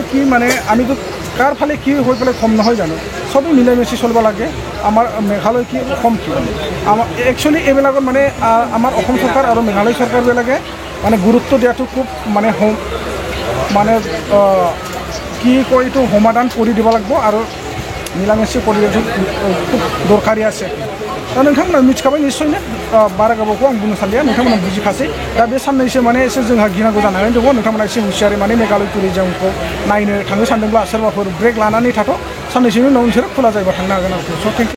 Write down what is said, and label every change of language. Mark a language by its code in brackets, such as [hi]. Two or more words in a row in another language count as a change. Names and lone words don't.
[as] কি মানে আমিতো কাৰ ফালে কি হৈ পেলাই কম নহয় জানো চবেই মিলাই মিচি চলিব লাগে আমাৰ মেঘালয় কি অসম কি আমাৰ একচুৱেলি এইবিলাকত মানে আমাৰ অসম চৰকাৰ আৰু মেঘালয় চৰকাৰবিলাকে মানে গুৰুত্ব দিয়াটো খুব মানে মানে কি কয় এইটো সমাধান কৰি দিব লাগিব আৰু মিলামিচি কৰি দিয়াটো খুব দৰকাৰী আছে [brx] दा नोंथांमोना मिथिखाबाय निस्सयनो बारा गोबावखौ आं बुंनो सानलिया नोंथांमोना बुजिखासै दा बे साननैसो माने एसे जोंहा गिनांगौ जानानै दङ नोंथांमोना एसे हुसियारै माने मेघालय टुरिजमखौ नायनो थांनो सानदोंब्ला सोरबाफोर ब्रेक लानानै थाथ' साननैसोनि उनाव नोंसोरो खुला जायोबा थांनो हागोन आरोखि स' [en] thank you